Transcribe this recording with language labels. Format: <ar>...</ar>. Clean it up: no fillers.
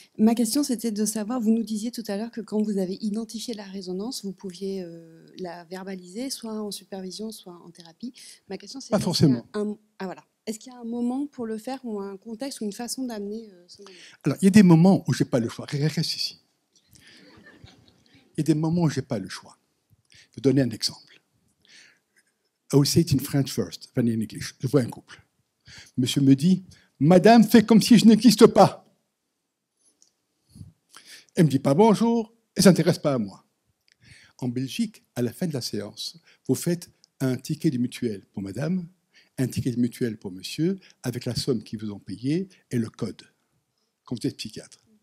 <fr>Ma question, c'était de savoir, vous nous disiez tout à l'heure que quand vous avez identifié la résonance, vous pouviez la verbaliser, soit en supervision, soit en thérapie. Ma question, c'est... Pas forcément. Voilà. Est-ce qu'il y a un moment pour le faire, ou un contexte, ou une façon d'amener ce moment? Alors, il y a des moments où je n'ai pas le choix. Reste ici. Il y a des moments où je n'ai pas le choix. Je vais vous donner un exemple.</fr> <en>I will say it in French first, then in English.</en> <fr>Je vois un couple. Monsieur me dit, Madame fait comme si je n'existe pas. Elle ne me dit pas bonjour, elle ne s'intéresse pas à moi. En Belgique, à la fin de la séance, vous faites un ticket de mutuelle pour madame, un ticket de mutuelle pour monsieur, avec la somme qu'ils vous ont payée et le code, quand vous êtes psychiatre.</fr>